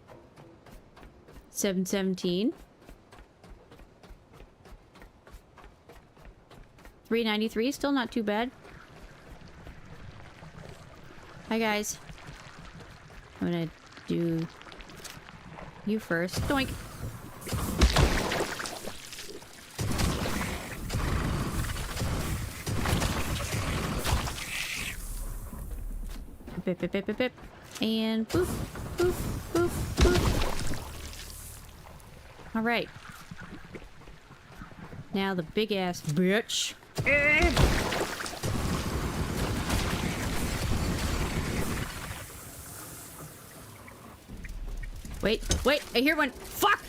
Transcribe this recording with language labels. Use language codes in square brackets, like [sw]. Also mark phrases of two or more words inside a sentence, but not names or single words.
[en] 717. 393, still not too bad. Hi guys. I'm gonna do you first. Doink. Bip, bip, bip, bip, bip. And boop, boop, boop, boop. Alright. Now the big ass bitch. Wait, wait, I hear one. Fuck!